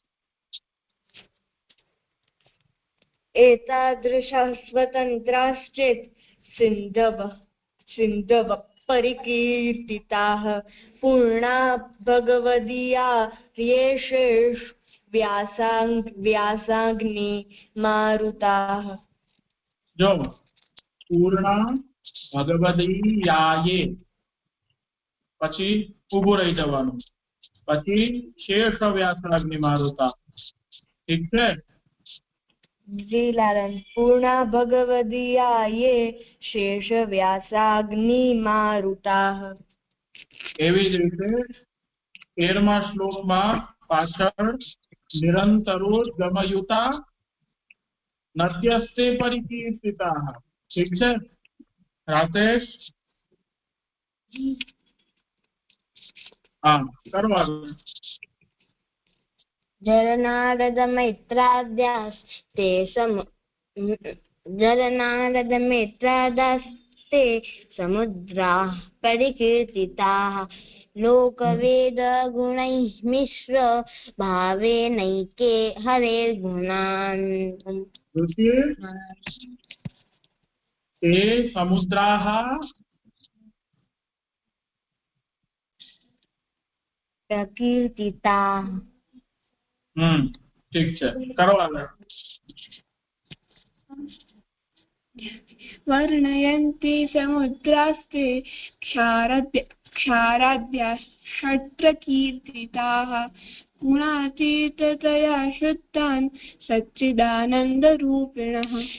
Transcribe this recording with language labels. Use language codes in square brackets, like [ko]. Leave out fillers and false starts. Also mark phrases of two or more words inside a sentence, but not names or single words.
[sa] एतादृशः स्वतन्त्राश्चेत् सिन्धवः परिकीर्तिताः पूर्णा भगवदीया येषेषु व्यासाग्नि मारुताः जो पूर्णा भगवदीयाये [gu] પછી ઊભું રહી જવાનું પછી [sa] શેષ વ્યાસાગ્નિ મારુતા [gu] ઠીક છે [sa] જી લાલન પૂર્ણા ભગવદીયા ये शेष व्यासाग्नि मारुताः [gu] એવી જ રીતે 13મા શ્લોકમાં પાછળ [sa] નિરંતરોદ્ગમયુતા નદ્યસ્તે પરિકીર્તિતાઃ [gu] ઠીક છે રાકેશ હા કરવાનું [sa] जलनारदमेत्रादास्ते समुद्राः परिकीर्तिताः लोकवेद गुणैः मिश्र भावेनैके हरेर्गुणान् ते समुद्राः प्रकीर्तिताः [gu] ઠીક છે કરો આગળ [sa] वर्णयन्ति समुद्रास्ते क्षाराद्याः षट्प्रकीर्तिताः गुणातीततया शुद्धान् सच्चिदानन्दरूपिणः